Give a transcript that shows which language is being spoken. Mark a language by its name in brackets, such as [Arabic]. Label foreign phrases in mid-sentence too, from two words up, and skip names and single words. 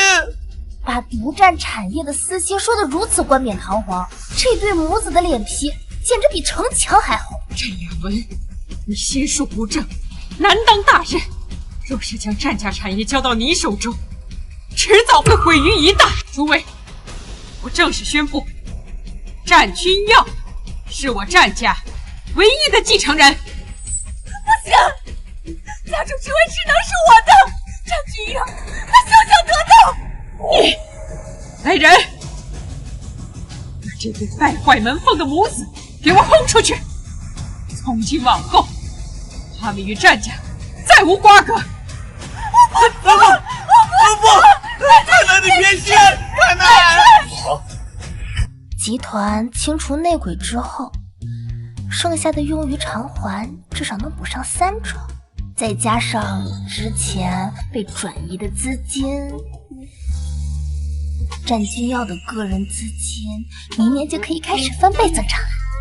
[Chinese] 把獨佔產業的私心說得如此冠冕堂皇，這對母子的臉皮簡直比城牆還厚。詹雅文，你心術不正，難當大任。若是將詹家產業交到你手中，遲早會毀於一旦。諸位，我正式宣布，詹君耀是我詹家唯一的繼承人。不行，家主之位只能是我的。詹君耀，他休想得到！你，来人，把这对败壞門風的母子給我轟出去！從今往後，他們與詹家再無瓜葛。不，太奶你偏心，太奶！好。集團清除內鬼之後，剩下的用於償還至少能補上3成，再加上之前被轉移的資金，詹君耀的個人資金明年就可以開始翻倍增長了。